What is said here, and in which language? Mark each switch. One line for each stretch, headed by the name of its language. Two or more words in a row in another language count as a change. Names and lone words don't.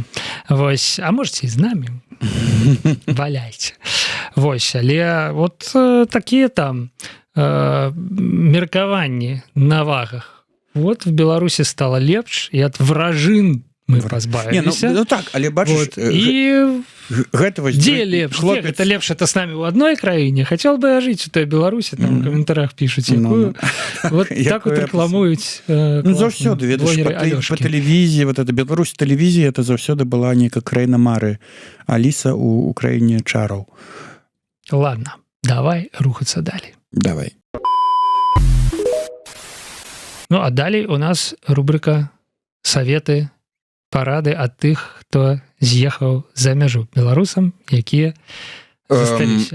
Belarusian: Вось, а можете і з намі валяйце. Вось, але вот такія там меркаванні на вагах. Вот в Беларусі стала лепш, і ад вражын мы пазбавіліся. Ну так, але бачыш, Вот. І гэта вось
Russian: где лепш? Где это лепш? Это с нами в одной краине? Хотел бы я жить в той Беларуси, там в комментариях пишут,
Belarusian: якую.
Russian: Вот так вот рекламуюць
Belarusian: заўсёды, ведаеш, по тэлевізіі,
Russian: вот это
Belarusian: Беларусь тэлевізія, это заўсёды была нейкая краіна мары, Аліса у краіне чараў.
Russian: Ладно, давай рухаться далей. Давай.
Belarusian: Ну, а далей у нас рубрика «Советы, парады ад тых, хто з'ехаў за мяжу беларусам, якія засталіся».